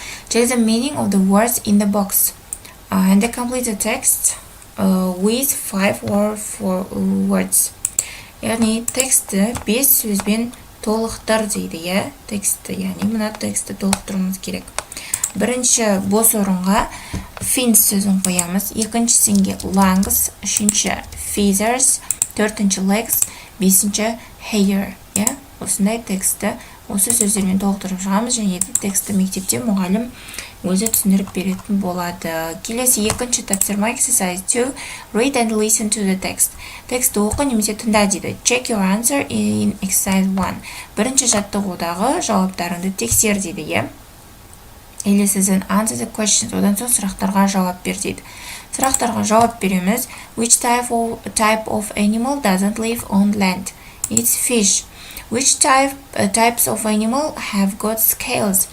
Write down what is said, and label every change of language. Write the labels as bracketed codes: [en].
[en] Check the meaning of the words in the box and complete the text with 5 or 4 words. [kk] Яғни тексті 5 сөзбен толықтыр дейді. Тексті, яғни мына тексті толықтыруымыз керек. Бірінші бос орынға fins сөзін қоямыз. Екіншісінге lungs, үшінші feathers, төртінші legs, бесінші hair. Осындай тексті осы сөздермен толықтырып шығамыз, және тексті мектепте мұғалім өзі түсіндіріп беретін болады. Келесі 2-ші тапсырма [en] exercise 2. Read and listen to the text. [kk] Тексті оқы немесе тыңда дейді. [en] Check your answer in exercise 1. [kk] Бірінші жаттығудағы жауаптарыңды тексер дейді. [en] Then answer the questions. [kk] Одан соң сұрақтарға жауап бер дейді. Сұрақтарға жауап береміз. [en] Which type of animal doesn't live on land? It's fish. Which types of animal have got scales?